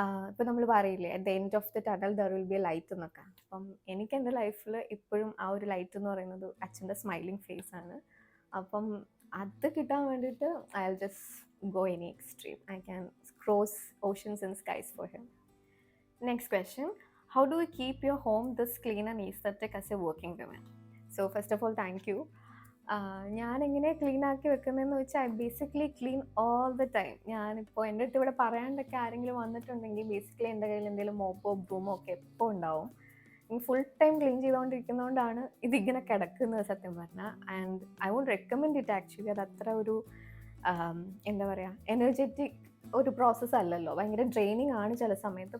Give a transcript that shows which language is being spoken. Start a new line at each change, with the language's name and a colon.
Malayalam: ഇപ്പം നമ്മൾ പറയില്ലേ
English: at the end of the tunnel there will be a light
Malayalam: എന്നൊക്കെ. അപ്പം എനിക്ക് എൻ്റെ ലൈഫിൽ ഇപ്പോഴും ആ ഒരു ലൈറ്റ് എന്ന് പറയുന്നത് അച്ഛൻ്റെ സ്മൈലിംഗ് ഫേസ് ആണ്. അപ്പം അത് കിട്ടാൻ വേണ്ടിയിട്ട്
English: I will just go any extreme. I can cross oceans and skies for him. Next question, how do you keep your home this clean and aesthetic as a working woman? So first of all, thank you.
Malayalam: ഞാനെങ്ങനെ clean ആക്കി വെക്കുന്നതെന്ന് വെച്ചാൽ
English: I basically clean all the time.
Malayalam: ഞാനിപ്പോൾ എൻ്റെ അടുത്ത് ഇവിടെ പറയാണ്ടൊക്കെ ആരെങ്കിലും വന്നിട്ടുണ്ടെങ്കിൽ basically എൻ്റെ കയ്യിൽ എന്തെങ്കിലും മോപ്പോ ബ്രൂമോ ഒക്കെ എപ്പോൾ ഉണ്ടാവും. ഫുൾ ടൈം ക്ലീൻ ചെയ്തുകൊണ്ടിരിക്കുന്നതുകൊണ്ടാണ് ഇതിങ്ങനെ കിടക്കുന്നത് സത്യം പറഞ്ഞാൽ.
English: And I won't recommend it actually.
Malayalam: അത് അത്ര ഒരു എന്താ പറയുക, എനർജറ്റിക് ഒരു പ്രോസസ്സ് അല്ലല്ലോ, ഭയങ്കര ഡ്രെയിനിങ് ആണ് ചില സമയത്ത്.